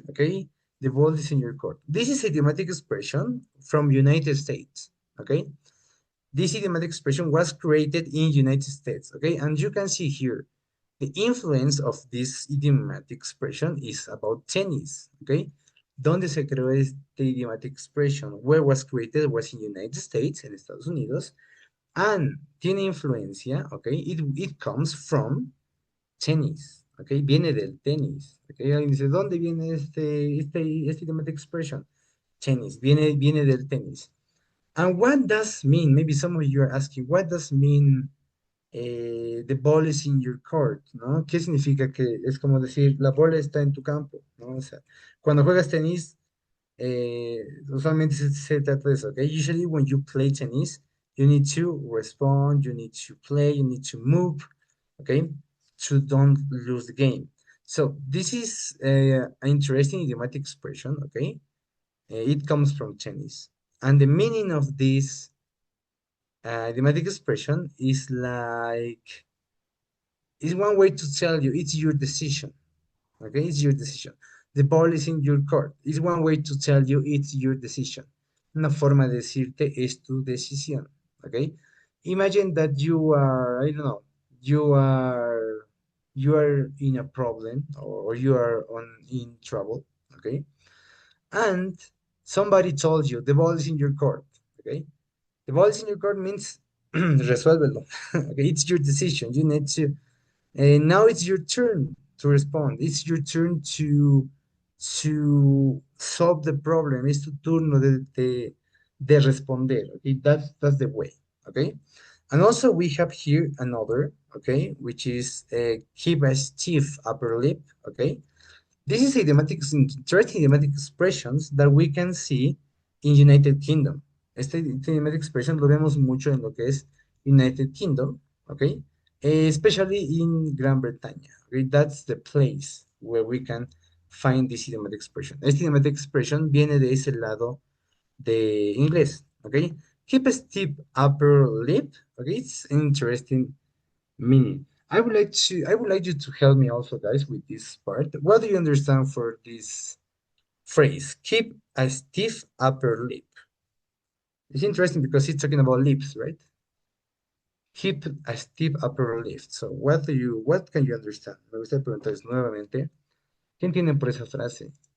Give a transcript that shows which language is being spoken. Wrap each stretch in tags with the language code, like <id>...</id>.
<en>Okay, the ball is in your court. This is idiomatic expression from United States. Okay, this idiomatic expression was created in United States. Okay, and you can see here the influence of this idiomatic expression is about tennis.</en> <es>Okay, ¿dónde se creó este idiomatic expression?</es> <en>Where was created was in United States,</en> <es>en Estados Unidos,</es> <en>and</en> <es>tiene influencia,</es> <en>okay, it comes from tennis, okay,</en> <es>viene del tenis,</es> <en>okay,</en> <es>alguien dice, ¿dónde viene este idiomatic expression? Tennis, viene del tenis.</es> <en>And what does mean, maybe some of you are asking, what does mean the ball is in your court, ¿no?</en> <es>¿Qué significa que es como decir, la bola está en tu campo, ¿no? O sea, cuando juegas tenis, usualmente se trata de eso, ¿ok?</es> <en>Usually when you play tennis, you need to respond, you need to play, you need to move, okay? To don't lose the game. So this is an interesting idiomatic expression, okay? It comes from tennis. And the meaning of this idiomatic expression is like It's one way to tell you it's your decision. Okay, it's your decision. The ball is in your court. It's one way to tell you it's your decision.</en> <es>Una forma de decirte es tu decisión.</es> <en>Okay, imagine that you are, I don't know, you are you are in a problem, or you are on in trouble. Okay, and somebody told you the ball is in your court. Okay, the ball is in your court means resuélvelo. Okay, it's your decision. You need to, and now it's your turn to respond. It's your turn to solve the problem.</en> <es>Es tu turno de responder.</es> <en>Okay, that's the way. Okay, and also we have here another. Okay, which is keep a stiff upper lip. Okay, this is interesting idiomatic expressions that we can see in United Kingdom.</en> <es>Este idiomatic expression lo vemos mucho en lo que es United Kingdom, okay?</es> <en>Especially in Gran Bretaña, okay? That's the place where we can find this idiomatic expression.</en> <es>Este idiomatic expression viene de ese lado de inglés, okay?</es> <en>Keep a stiff upper lip, okay? It's interesting meaning. I would like you to help me also, guys, with this part. What do you understand for this phrase? Keep a stiff upper lip. It's interesting because it's talking about lips, right? Keep a stiff upper lip. So what can you understand?</en> <es>Me gustaría preguntarles nuevamente. ¿Qué entienden por esa frase?</es>